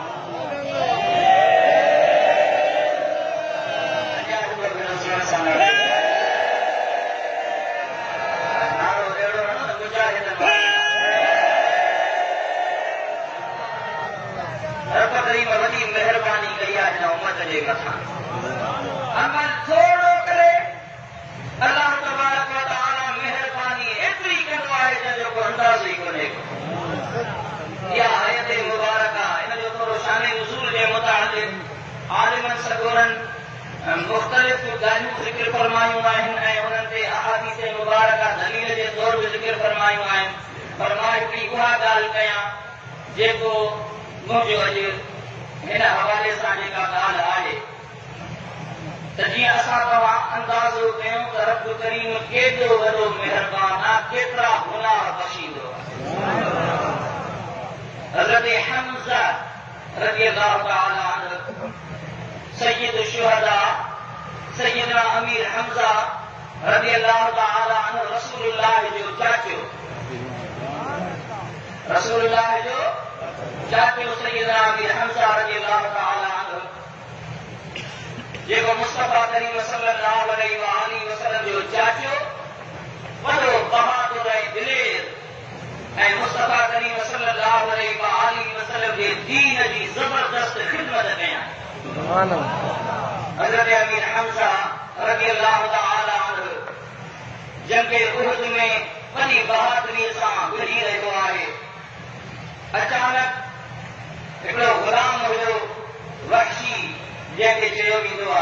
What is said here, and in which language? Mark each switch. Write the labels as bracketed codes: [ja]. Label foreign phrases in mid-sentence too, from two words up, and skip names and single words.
[sd] नारो अहिड़ो न मुजाहिद रब करीम वॾी महिरबानी कई आहे हिन उम्मत जे मथां। अमल थोरो करे अल्लाह [ar] تبارك وتعالى [sd] महिरबानी एतिरी कंदो आहे जंहिंजो को अंदाज़ो ई कोन्हे। इहा आयत मुबारका इन जो थोरो शान नुज़ूल जे मुताबिक़ आलिमनि सगोरनि मुख़्तलिफ़ ॻाल्हियूं ज़िक्र फरमायूं आहिनि ऐं उन्हनि ते अहादीस मुबारका दलील जे तौर ते ज़िक्र फरमायूं आहिनि। पर मां हिकिड़ी उहा ॻाल्हि कयां जेको मुंहिंजो अॼु हिन हवाले सां जेका ॻाल्हि आहे त जीअं असां तव्हां अंदाज़ो कयूं त रब करीम केतिरो वॾो महिरबान आहे, केतिरा गुनाह बख़्शींदो आहे। हज़रत हमज़ा [ar] رضي الله تعالى عنه [sd] सय्यद शुहदा सैयदना अमीर हमज़ा [ar] رضي الله تعالى عنه [sd] रसूलुल्लाह जो चाचो सैयदना अमीर हमज़ा [ar] رضي الله تعالى عنه [sd] जेको मुस्तफा करीम [ar] صلى الله عليه وآله وسلم [sd] जो चाचो वॾो बहादुर ऐं दिलेर ऐं मुस्तफा करीम [ar] صلى الله عليه وآله وسلم [sd] जे दीन जी ज़बरदस्त ख़िदमत कयां। हज़रत अमीर हमज़ा [ar] رضي الله تعالى عنه [sd] जंग उहद में वॾी बहादुरीअ सां विढ़ी रहियो आहे। अचानक हिकिड़ो ग़ुलाम हुयो वहशी जंहिंखे चयो वेंदो आहे।